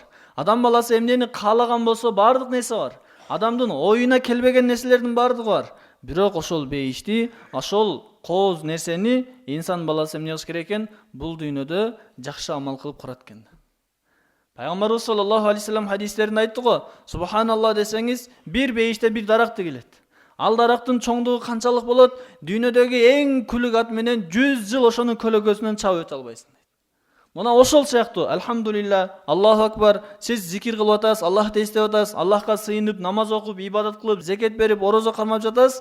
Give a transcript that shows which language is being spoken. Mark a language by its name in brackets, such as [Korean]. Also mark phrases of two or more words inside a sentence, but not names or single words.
[Kyrgyz] Адам баласы эмнени каалаган болсо бардык нерсе бар. Адамдын оюна келбеген нерселердин бардыгы бар. Бирок ошол бейишти, ошол кооз нерсени инсан баласы эмне кылыш керек экен? Бул дүйнөдө жакшы амал кылып курат экен. Пайгамбарыбыз [Arabic] صلى الله عليه وسلم [Kyrgyz] хадистеринде айтты го, субханалла десеңиз, бир бейиште бир даракты келет. Ал дарактын чоңдугу канчалык болот? Дүйнөдөгү эң күлүк ат менен 100 жыл ошонун көлөкөсүнөн чабып өтө албайсың. Мына ошол сыяктуу, альхамдулилла, [Arabic] الله أكبر, [Kyrgyz] сиз зикир кылып атасыз, Аллахты эстеп атасыз, Аллахка сыйынып, намаз окуп, ибадат кылып, зекет берип, орозо кармап жатасыз.